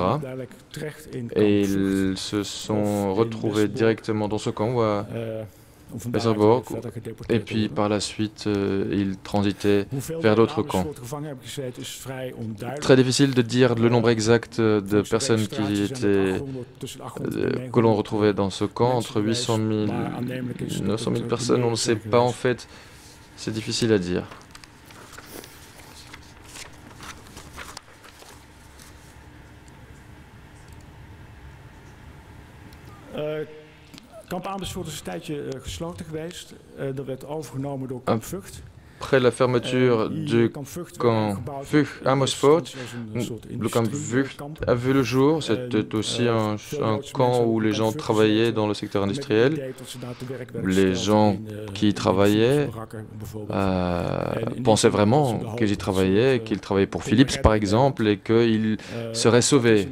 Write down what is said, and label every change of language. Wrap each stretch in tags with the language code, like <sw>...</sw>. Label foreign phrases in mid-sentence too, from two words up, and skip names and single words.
<fr>Et ils se sont retrouvés directement dans ce camp, ou à Westerbork, et puis par la suite, ils transitaient vers d'autres camps. Très difficile de dire le nombre exact de personnes que l'on retrouvait dans ce camp, entre 800 000 et 900 000 personnes, on ne sait pas en fait, c'est difficile à dire.</fr> <nl>Kamp Amersfoort is een tijdje gesloten geweest. Dat werd overgenomen door Kamp Vught.</nl> <fr>Après la fermeture du camp Vught Amersfoort, le camp Vught a vu le jour. C'était aussi un camp où les gens travaillaient dans le secteur industriel. Les gens qui y travaillaient pensaient vraiment qu'ils y travaillaient, qu'ils travaillaient pour Philips par exemple, et qu'ils seraient sauvés.</fr>